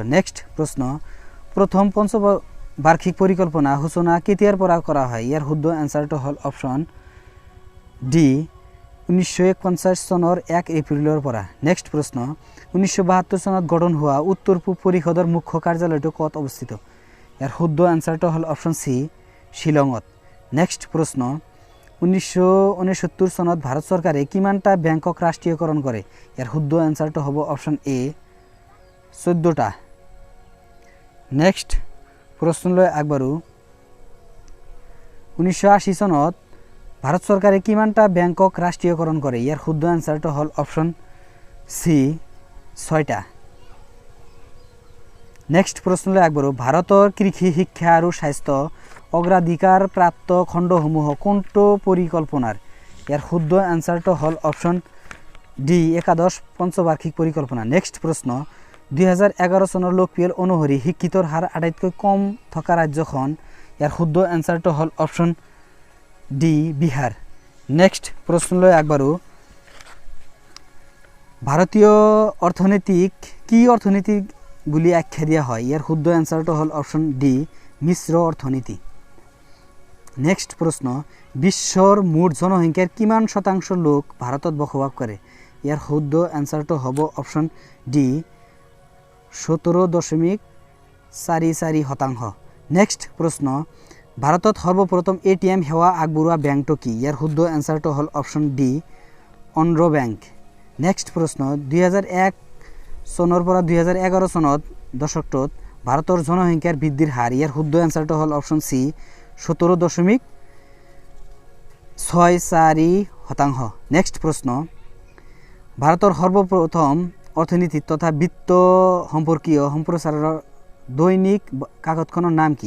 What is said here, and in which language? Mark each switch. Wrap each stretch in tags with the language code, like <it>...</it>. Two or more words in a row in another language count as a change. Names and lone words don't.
<as>নেক্সট প্রশ্ন, প্রথম পঞ্চবার্ষিক পরিকল্পনা সূচনা কেতিয়াৰ পৰা করা হয়? ইয়ার শুদ্ধ অ্যান্সারটা হল অপশন ডি, 1951 চনৰ 1 এপ্রিলৰ পৰা। নেক্সট প্রশ্ন, 1972 চনত গঠন হওয়া উত্তর পূব পরিষদৰ মুখ্য কার্যালয়টো কত অবস্থিত? এর শুদ্ধ অ্যান্সারটা হল অপশন সি, শিলঙত। নেক্সট প্রশ্ন, 1969 চনত ভারত সরকারে কিমানটা ব্যাংকক রাষ্ট্রীয়করণ করে? এর শুদ্ধ অ্যান্সারটা হব অপশন এ, 14টা। নেক্সট প্রশ্নলৈ একবাৰো, 1980 চনত ভারত সরকারে কিমানটা ব্যাংকক রাষ্ট্রীয়করণ করে? ইয়ার শুদ্ধ অ্যান্সারটা হল অপশন সি, 6টা। নেক্সট প্রশ্নলৈ একবাৰো, ভারতের কৃষি শিক্ষা আৰু স্বাস্থ্য অগ্রাধিকার প্রাপ্ত খণ্ডসমূহ কোনটো পরিকল্পনার? ইয়ার শুদ্ধ অ্যান্সারটা হল অপশন ডি, একাদশ পঞ্চবার্ষিক পরিকল্পনা। নেক্সট প্রশ্ন, 2011 চনৰ লোকপিয়ল অনুসৰি শিক্ষিতৰ হার আটাইতকৈ কম থকা ৰাজ্যখন? ইয়াৰ শুদ্ধ অ্যান্সারটা হল অপশন ডি, বিহার। নেক্সট প্রশ্নলৈ একবাৰো, ভারতীয় অর্থনীতিক কি অর্থনীতি বুলি আখ্যা দিয়া হয়? ইয়াৰ শুদ্ধ অ্যান্সারটা হল অপশন ডি, মিশ্র অর্থনীতি। নেক্সট প্রশ্ন, বিশ্বর মুঠ জনসংখ্যার কিমান শতাংশ লোক ভারতত বসবাস করে? ইয়ার শুদ্ধ অ্যান্সারটা হব অপশন ডি, 17.44%। নেক্সট প্রশ্ন, ভারতত সর্বপ্রথম এটিএম সেৱা আগবঢ়োৱা ব্যাংকটো কি? ইয়ার শুদ্ধ অ্যান্সারটা হল অপশন ডি, অন্ধ্র ব্যাংক। নেক্সট প্রশ্ন, 2001 চনৰ পৰা 2011 চনত দশকটোত ভারতের জনসংখ্যার বৃদ্ধির হার? ইয়ার শুদ্ধ অ্যান্সারটা হল অপশন সি, 17.64%। নেক্সট প্রশ্ন, ভারতের সর্বপ্রথম অর্থনীতি তথা বিত্ত সম্পর্কীয় সম্প্রচারের দৈনিক কাকতখনৰ নাম কি?</as>